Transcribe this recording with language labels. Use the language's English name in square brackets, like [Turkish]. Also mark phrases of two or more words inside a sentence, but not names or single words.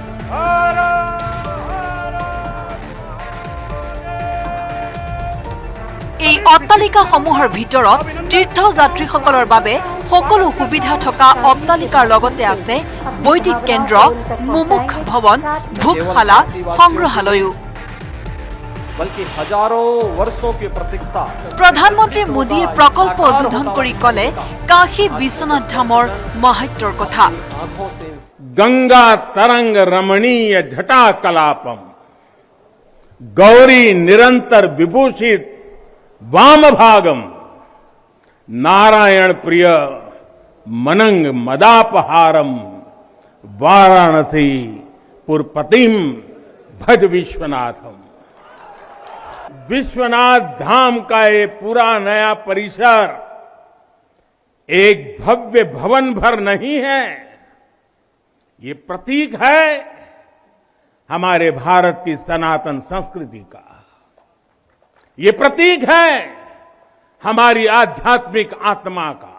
[Assamese] এই অট্টালিকাসমূহৰ ভিতৰত তীৰ্থযাত্ৰীসকলৰ বাবে সকলো সুবিধা থকা অট্টালিকাৰ লগতে আছে বৈদিক কেন্দ্ৰ, মুমুখ ভৱন, ভোগশালা, সংগ্ৰহালয়ো। প্ৰধানমন্ত্ৰী মোদীয়ে প্ৰকল্প উদ্বোধন কৰি ক'লে কাশী বিশ্বনাথ ধামৰ মাহাত্ম্যৰ কথা। [Sanskrit] गंगा तरंग रमणीय जटा कलापम, गौरी निरंतर विभूषित वाम भागम, नारायण प्रिय मनंग मदापहारम, वाराणसी पुरपतिम भज विश्वनाथम। [Hindi] विश्वनाथ धाम का ये पूरा नया परिसर एक भव्य भवन भर नहीं है, ये प्रतीक है हमारे भारत की सनातन संस्कृति का। ये प्रतीक है हमारी आध्यात्मिक आत्मा का।